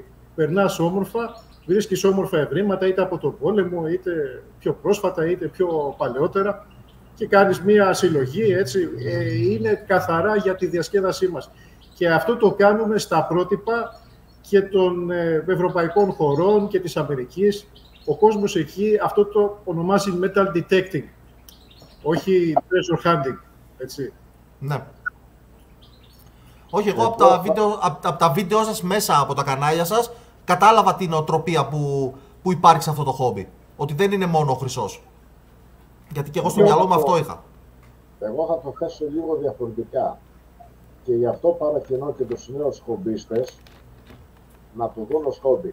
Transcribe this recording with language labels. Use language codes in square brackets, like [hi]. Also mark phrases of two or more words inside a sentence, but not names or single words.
[el] Περνάς όμορφα, βρίσκεις όμορφα ευρήματα, είτε από τον πόλεμο, είτε πιο πρόσφατα, είτε πιο παλαιότερα, και κάνεις μία συλλογή, έτσι. Είναι καθαρά για τη διασκέδασή μας. Και αυτό το κάνουμε στα πρότυπα και των ευρωπαϊκών χωρών και της Αμερικής. Ο κόσμος εκεί αυτό το ονομάζει [en] metal detecting, [el] όχι [en] treasure hunting, [el] έτσι. Ναι. Όχι, εγώ από τα βίντεο σας μέσα από τα κανάλια σας κατάλαβα την οτροπία που υπάρχει σε αυτό το χόμπι. Ότι δεν είναι μόνο ο χρυσός. Γιατί και εγώ στο μυαλό μου αυτό είχα. Εγώ θα το θέσω λίγο διαφορετικά. Και γι' αυτό παρακινώ και τους νέους χομπίστες να το δουν ως χόμπι.